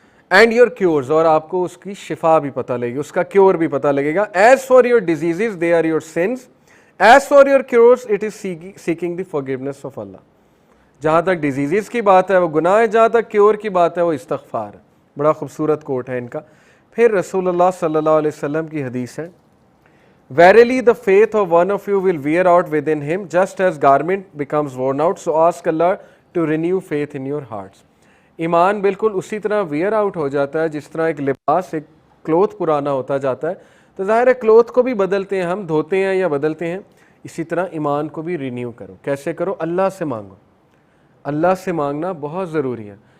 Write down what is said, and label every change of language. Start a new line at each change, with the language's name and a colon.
English: and your cures,
Urdu: اور آپ کو اس کی شفا بھی پتہ لگے گی، اس کا کیور بھی پتہ لگے گا.
English: As for your diseases they are your sins, as for your cures it is seeking the forgiveness of Allah.
Urdu: جہاں تک ڈیزیزز کی بات ہے وہ گناہ ہے، جہاں تک کیور کی بات ہے وہ استغفار ہے. بڑا خوبصورت کوٹ ہے ان کا. پھر رسول اللہ صلی اللہ علیہ وسلم کی حدیث ہے
English: Verily the faith of one of you will wear out within him just as garment becomes worn out, so ask Allah to renew faith in your hearts.
Urdu: ایمان بالکل اسی طرح ویئر آؤٹ ہو جاتا ہے جس طرح ایک لباس، ایک کلوتھ پرانا ہوتا جاتا ہے. تو ظاہر ہے کلوتھ کو بھی بدلتے ہیں ہم، دھوتے ہیں یا بدلتے ہیں. اسی طرح ایمان کو بھی رینیو کرو. کیسے کرو؟ اللہ سے مانگو. اللہ سے مانگنا بہت ضروری ہے.